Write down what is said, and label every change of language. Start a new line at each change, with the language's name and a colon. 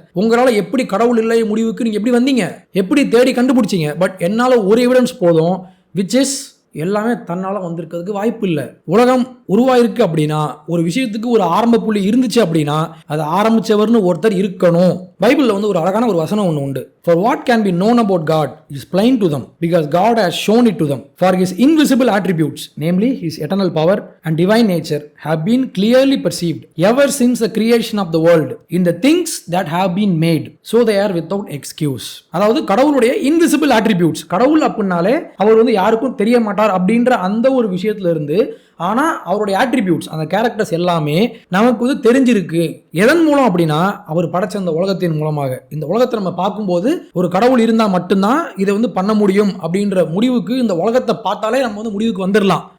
Tamil: உங்களால எப்படி கடவுள் இல்லை முடிவுக்கு நீங்க எப்படி வந்தீங்க, எப்படி தேடி கண்டுபிடிச்சீங்க? பட் என்னால ஒரு எவிடன்ஸ் போதும்,
English: which is
Tamil: எல்லாமே தன்னால வந்திருக்கிறதுக்கு வாய்ப்பு இல்லை. உலகம் உருவாயிருக்கு அப்படின்னா, ஒரு விஷயத்துக்கு ஒரு ஆரம்ப புள்ளி இருந்துச்சு அப்படின்னா அதை ஆரம்பிச்சவர்னு ஒருத்தர் இருக்கணும். பைபிள்ல வந்து ஒரு அழகான ஒரு வசனம் ஒன்று உண்டு.
English: For what can be known about God is plain to them, because God has shown it to them. For his invisible attributes, namely his eternal power and divine nature, have been clearly perceived ever since the creation of the world in the things that have been made, so they are without excuse.
Tamil: அதாவது கடவுளுடைய invisible attributes, கடவுள் அப்படின்னாலே அவர் வந்து யாருக்கும் தெரிய மாட்டார் அப்படின்ற அந்த ஒரு விஷயத்துல இருந்து, ஆனா அவருடைய attributes, அந்த கேரக்டர்ஸ் எல்லாமே நமக்கு வந்து தெரிஞ்சிருக்கு. எதன் மூலம் அப்படின்னா, அவர் படைச்ச அந்த உலகத்தின் மூலமாக. இந்த உலகத்தை நம்ம பார்க்கும்போது ஒரு கடவுள் இருந்தா மட்டும்தான் இதை வந்து பண்ண முடியும் அப்படின்ற முடிவுக்கு இந்த உலகத்தை பார்த்தாலே நம்ம வந்து முடிவுக்கு வந்துடலாம்.